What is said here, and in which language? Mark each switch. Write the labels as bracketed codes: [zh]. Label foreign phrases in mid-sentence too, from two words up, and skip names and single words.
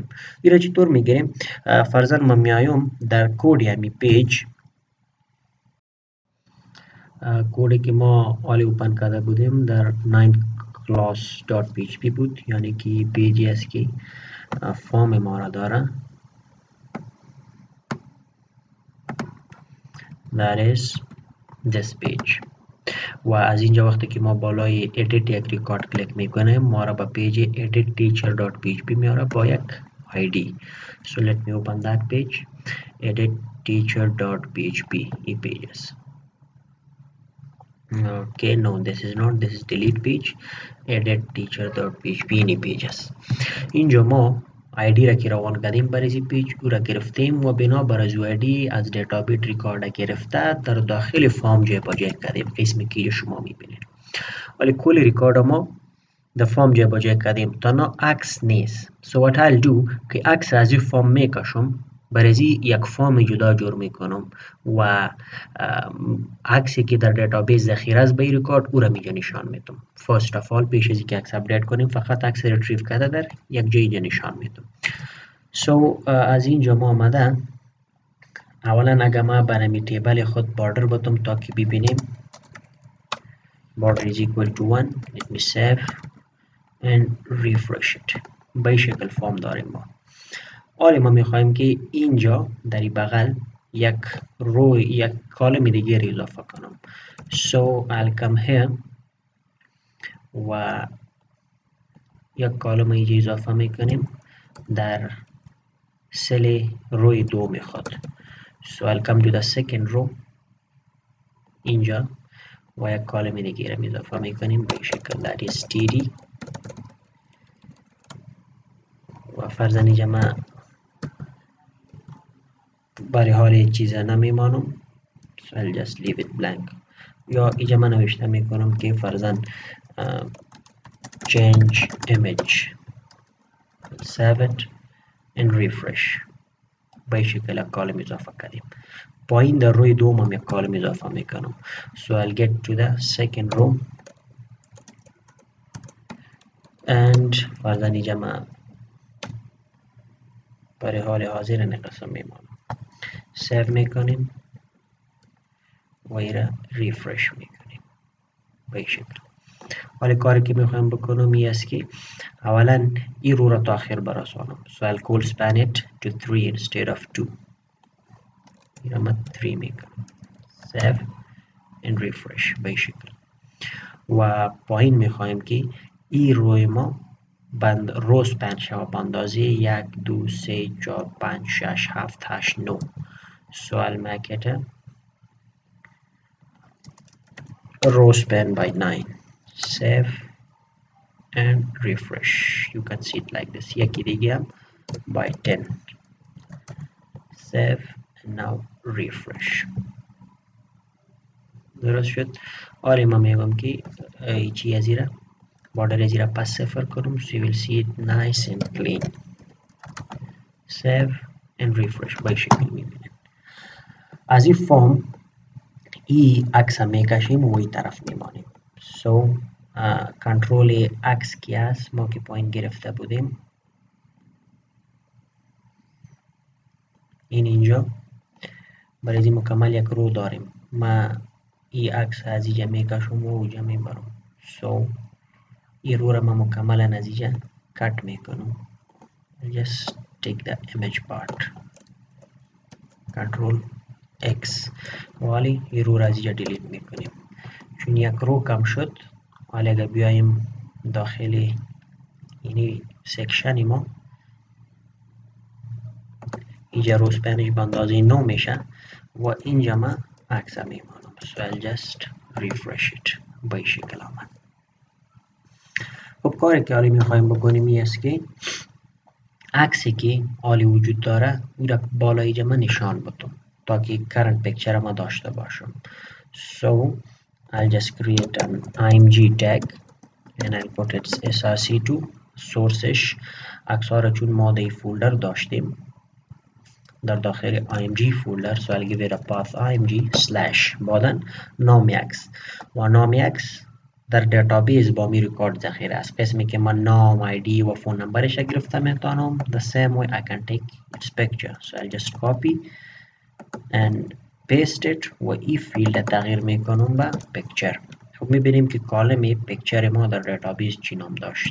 [fa] این را چطور میگیریم؟ فرضاً ما میایم در کد یعنی پیج، کدی که ما آلی اوپن کرده بودیم در 9class.php بود، یعنی که پیجی است که فارم ما را داره. [en] that is this page. [fa] و از اینجا وقتی که ما بالای edit یک ریکارد کلیک میکنیم ما را به پیج edit teacher.php میاره با یک ID. [en] so let me open that page, edit teacher.php. [fa] این پیج است. [en] okay, no, this is not, this is delete page, edit teacher.php. [fa] این پیج است. اینجا ما آیدی را که روان کردیم برای این پیج او را گرفتیم و بنا بر از آیدی از دیتابیت ریکارد گرفته در داخل فارم جای با جای کردیم، قسمی که شما میبینید. ولی کل ریکارد ما در فارم جای با جای کردیم، تنها عکس نیست. [en] so what I'll do [fa] که عکس از این فارم میکشم، برای یک فارم جدا جور میکنم و عکسی که در دیتابیس ذخیره است به این ریکارد او را میجا نشان میدم. [en] first of all [fa] پیش از اینکه عکس اپدیت کنیم فقط عکس ریتریو کرده در یک جای نشان میدم. so از اینجا ما آمده اولا اگر ما برای تیبل خود باردر بدم تا که ببینیم [en] border is equal to 1. let me save and refresh it. [fa] به شکل فارم داریم ما. حالا ما میخوایم که اینجا در این بغل یک رو یک کالم دیگه اضافه کنم. [en] so I'll come here [fa] و یک کالم اینجا اضافه میکنیم در سل روی دو میخواد. [en] so I'll come to the second row [fa] اینجا و یک کالم دیگه را اضافه میکنیم به شکل [en] that is td [fa] و فرضاً اینجا من برای حال این چیزا نمیمانم. [en] so I'll just leave it blank. [fa] یا اینجا من نوشته میکنم که فرضاً [en] change image, save it and refresh. [fa] به شکل کالم اضافه کردیم. پایین در روی دوم هم یک کالم اضافه میکنم. [en] so I'll get to the second row and [fa] فرضاً اینجا من برای حال حاضر نقصم میمانم. save میکنیم و ایره ریفرش میکنیم به شکل. حالا کاری که میخوایم بکنم این است که اولا این رو را تا آخر برسانم. [en] so I'll call span it to 3 instead of 2. [fa] ایره من 3 میکنم. [en] save and refresh [fa] به شکل. و پایین میخوایم که این روی ما روز پنج شما با اندازه 1 2 3 4 5 6 7 8 9 سوال مکته [en] row span by 9 save and refresh. You can see it like this. [fa] یکی دیگه هم [en] by 10 save and now refresh. [fa] درست شد. آره ما میگم که چی از ایره border از ایره پس صفر کنم [en] so you will see it nice and clean. save and refresh. [fa] به شکل میبینید از این فرم این عکس هم میکشیم و این طرف میمانیم. so کنترل عکس کی است؟ ما که پایین گرفته بودیم این اینجا برای این مکمل یک رو داریم. ما این عکس از اینجا میکشم و اونجا میبرم so این رو را ما مکمل از اینجا کٹ میکنم. [en] just take the image part control X [fa] ولی این رو را از اینجا دیلیت میکنیم چون یک رو کم شد. ولی اگر بیایم داخل اینی سکشن ما اینجا رو سپنش به اندازه 9 میشه و اینجا من عکس میمانم [en] so I'll just refresh it. [fa] به این شکل آمد. خب کاری که حالی میخوایم بکنیم این است که عکسی که حالی وجود داره او را بالا اینجا من نشان بدم تا که [en] current picture [fa] ما داشته باشم. [en] so I'll just create an img tag and I'll put its src2 [fa] sourceش عکس ها را چون ما در فولدر داشتیم در داخل img فولدر [en] so I'll give it a path img slash [fa] بعدن نام عکس و نام عکس در دیتابیس با می ریکورد ذخیره است. قسمی که من نام آیدی و فون نمبرش گرفته میتونم [en] the same way I can take its picture so I'll just copy and paste it [fa] و این فیلد تغییر میکنم به picture. خب میبینیم که کالم پیکچر ما در دیتابیس چی نام داشت.